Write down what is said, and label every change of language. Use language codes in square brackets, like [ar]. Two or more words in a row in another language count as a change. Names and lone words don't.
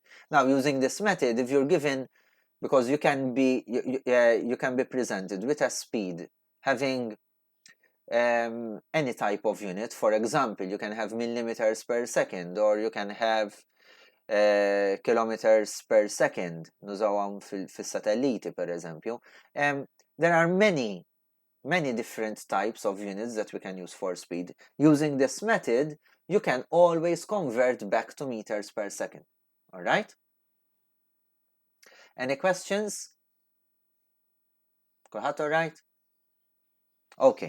[en] Now, using this method, if you're given, because you can be presented with a speed having any type of unit. For example, you can have millimeters per second, or you can have kilometers per second. [mt] Nużawhom fis-satelliti, per eżempju. [en] There are many different types of units that we can use for speed. Using this method, you can always convert back to meters per second. All right? Any questions? Kulħadd all right? Okay.